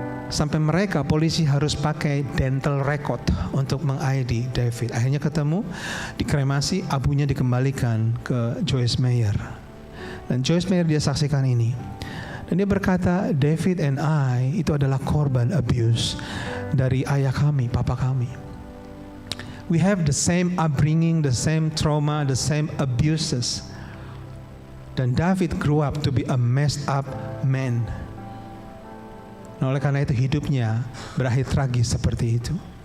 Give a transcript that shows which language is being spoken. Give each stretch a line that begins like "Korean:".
Indonesian: Sampai polisi harus pakai dental record untuk meng-ID David. Akhirnya ketemu, dikremasi, abunya dikembalikan ke Joyce Meyer. Dan Joyce Meyer dia saksikan ini. Dan dia berkata,
English: David and I
Indonesian: itu adalah korban abuse dari ayah kami, papa kami.
English: We have the same upbringing, the same trauma, the same abuses.
Indonesian: Dan
English: David grew up to be a messed up man.
Indonesian: Nah, oleh karena itu hidupnya berakhir tragis seperti itu.